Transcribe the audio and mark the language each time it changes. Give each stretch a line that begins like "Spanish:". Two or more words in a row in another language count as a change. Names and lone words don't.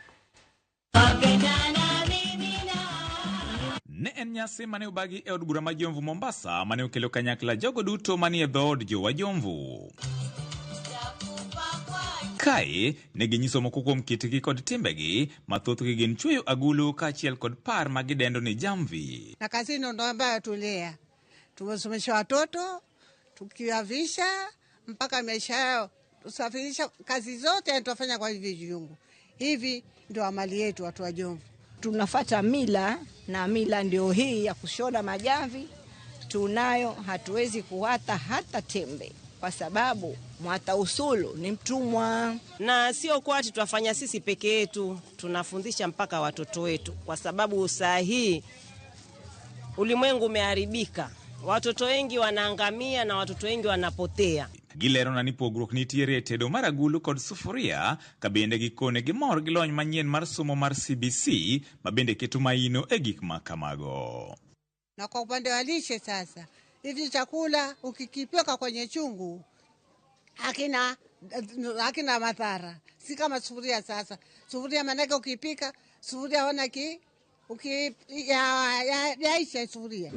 Luo (Kenya and Tanzania): Ne en nyasi mane obagi e od bura ma Jomvu Mombasa mane okelo kanyakla jogo duto manie dhood jowa Jomvu. Kae ne ginyiso moko kuom kitgi kod timbegi, mathothgi gin chweyo agulu kaachiel kod par ma gidendo ni jamvi.
Swahili: Na kazi ndo ambayo tulea. Tumesomesha watoto, tukiwavisha mpaka maisha yao. Tusafirisha kazi zote tutafanya kwa hivi viungu. Hivi ndio amali yetu watu wa Jomvu. Tunafuata mila na mila ndio hii ya kushona majamvi. Tunayo, hatuwezi kuwata hata tembe kwa sababu mwata usulu ni mtumwa. Na sio kwa ati tuwafanya sisi peke yetu, tunafundisha mpaka watoto wetu kwa sababu saa hii ulimwengu umeharibika. Watoto wengi wanaangamia na watoto wengi wanapotea.
Luo (Kenya and Tanzania): Gilero na nipogruok nitiere tedo mar agulu kod sufuria, kabende gikone gimor gilony manyien mar somo mar CBC, mabende keto maino e gik makamago.
Swahili: Na kwa upande wa lishe sasa, hivi chakula ukikipika kwenye chungu hakina madhara. Si kama sufuria sasa. Sufuria manake ukipika, sufuria wana yaisha sufuria.